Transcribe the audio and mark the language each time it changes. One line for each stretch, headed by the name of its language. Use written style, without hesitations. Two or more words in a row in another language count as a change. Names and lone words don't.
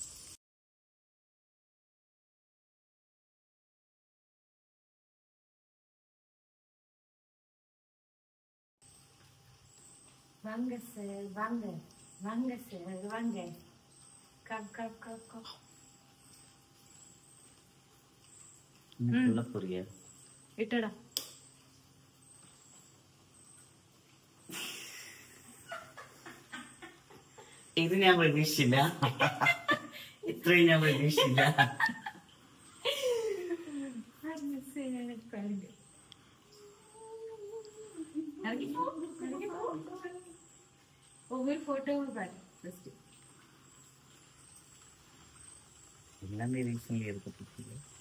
Tamil: வாங்க சார், வாங்க வாங்க சார், வாங்க.
English: come come come come.
Tamil: என்ன புரிய இட்டடா.
Malayalam: ഇത് ഞാൻ പ്രതീക്ഷിച്ചില്ല. ഇത്രയും ഞാൻ പ്രതീക്ഷിച്ചില്ല.
Tamil: ஒவ்வொரு போட்டோவும் பாரு. எல்லாமே ரீசன்லி எடுக்கப்பட்டது.